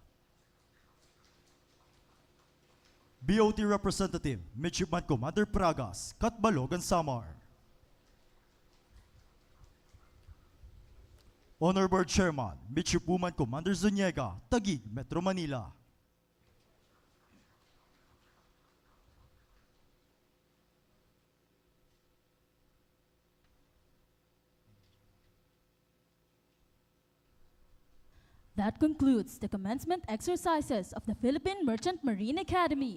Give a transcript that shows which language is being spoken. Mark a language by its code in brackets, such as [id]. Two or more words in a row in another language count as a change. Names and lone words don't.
[en] BOT Representative, Midshipman Commander Pragas, Catbalogan, Samar. Honor Board Chairman, Midshipwoman Commander Zuniega, Taguig, Metro Manila. That concludes the commencement exercises of the Philippine Merchant Marine Academy.